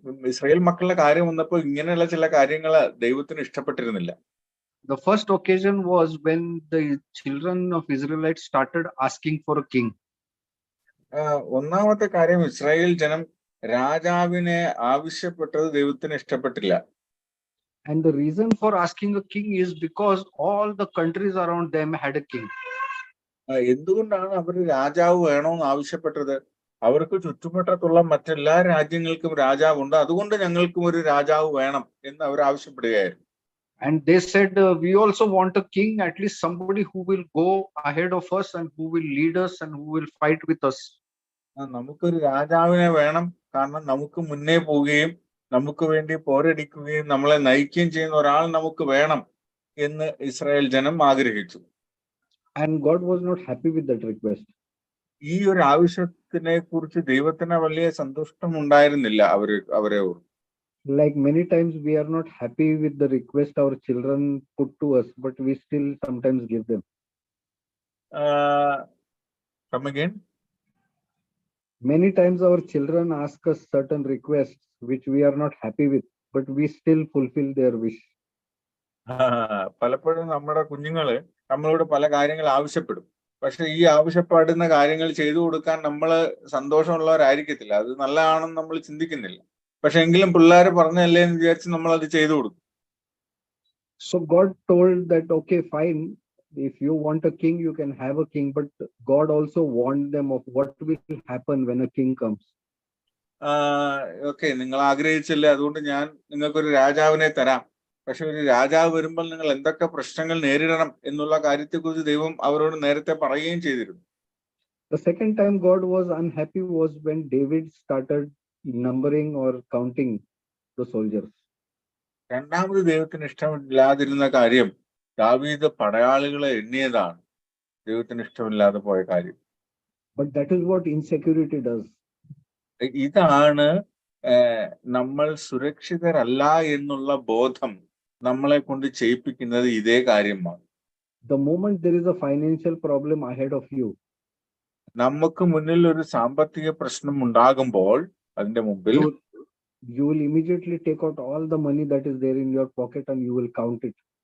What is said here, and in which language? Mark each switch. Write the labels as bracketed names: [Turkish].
[Malayalam] Israel മക്കളുടെ കാര്യം വന്നപ്പോൾ ഇങ്ങനെയുള്ള ചില കാര്യങ്ങൾ ദൈവത്തിന് ഇഷ്ടപ്പെട്ടിരുന്നില്ല. [English] The first occasion was when the children of Israelites started asking for a king. [Malayalam] ഒന്നാമത്തെ കാര്യം, ഇസ്രായേൽ ജനം രാജാവിനെ ആവശ്യപ്പെട്ടത് ദൈവത്തിന് ഇഷ്ടപ്പെട്ടില്ല. [English] And the reason for asking a king is because all the countries around them had a king. [Malayalam] എന്തുകൊണ്ടാണ് അവർ രാജാവ് വേണമെന്ന് ആവശ്യപ്പെട്ടത്? അവർക്ക് ചുറ്റുവട്ടത്തുള്ള മറ്റെല്ലാ രാജ്യങ്ങൾക്കും രാജാവുണ്ട്, അതുകൊണ്ട് ഞങ്ങൾക്കും ഒരു രാജാവ് വേണം എന്ന് അവർ ആവശ്യപ്പെടുകയായിരുന്നു. [English] And they said, we also want a king, at least somebody who will go ahead of us and who will lead us and who will fight with us. [Malayalam] നമുക്കൊരു രാജാവിനെ വേണം, കാരണം നമുക്ക് മുന്നേ പോവുകയും നമുക്ക് വേണ്ടി പോരടിക്കുകയും നമ്മളെ നയിക്കുകയും ചെയ്യുന്ന ഒരാൾ നമുക്ക് വേണം എന്ന് ഇസ്രായേൽ ജനം ആഗ്രഹിച്ചു. [English] And God was not happy with that request. [Malayalam] ഈ ഒരു ആവശ്യത്തിനെ കുറിച്ച് ദൈവത്തിന് വലിയ സന്തുഷ്ടം ഉണ്ടായിരുന്നില്ല അവരെ. [English] Like many times we are not happy with the request our children put to us, but we still sometimes give them. Come again. Many times our children ask us certain requests which we are not happy with, but we still fulfill their wish. [Malayalam] പലപ്പോഴും നമ്മുടെ കുഞ്ഞുങ്ങള് നമ്മളോട് പല കാര്യങ്ങൾ ആവശ്യപ്പെടും, പക്ഷെ ഈ ആവശ്യപ്പെടുന്ന കാര്യങ്ങൾ ചെയ്തു കൊടുക്കാൻ നമ്മൾ സന്തോഷമുള്ളവരായിരിക്കത്തില്ല. അത് നല്ലതാണെന്ന് നമ്മൾ ചിന്തിക്കുന്നില്ല, പക്ഷെ എങ്കിലും പിള്ളേർ പറഞ്ഞല്ലേ എന്ന് വിചാരിച്ച് നമ്മൾ അത് ചെയ്തു കൊടുക്കും. [English] So God told that, okay, fine, if you want a king, you can have a king, but God also warned them of what will happen when a king comes. [Malayalam] Okay, നിങ്ങൾ ആഗ്രഹിച്ചല്ലേ, അതുകൊണ്ട് ഞാൻ നിങ്ങൾക്കൊരു രാജാവിനെ തരാം, പക്ഷെ ഒരു രാജാവ് വരുമ്പോൾ നിങ്ങൾ എന്തൊക്കെ പ്രശ്നങ്ങൾ നേരിടണം എന്നുള്ള കാര്യത്തെക്കുറിച്ച് ദൈവം അവരോട് നേരത്തെ പറയുകയും ചെയ്തിരുന്നു. [English] The second time God was unhappy was when David started numbering or counting the soldiers. [Malayalam] രണ്ടാമത് ദൈവത്തിന് ഇഷ്ടമില്ലാതിരുന്ന കാര്യം ദാവീദ് പടയാളികളെ എണ്ണിയതാണ് ദൈവത്തിന് ഇഷ്ടമില്ലാതെ പോയ കാര്യം. [English] But that is what insecurity does. [Malayalam] ഇതാണ് നമ്മൾ സുരക്ഷിതരല്ല എന്നുള്ള ബോധം നമ്മളെ കൊണ്ട് ചെയ്യിപ്പിക്കുന്നത് ഇതേ കാര്യമാണ്. [English] The moment there is a financial problem ahead of you, [Malayalam] നമുക്ക് മുന്നിൽ ഒരു സാമ്പത്തിക പ്രശ്നം ഉണ്ടാകുമ്പോൾ അതിന്റെ മുമ്പിൽ [English] you will immediately take out all the money that is there in your pocket and you will count it.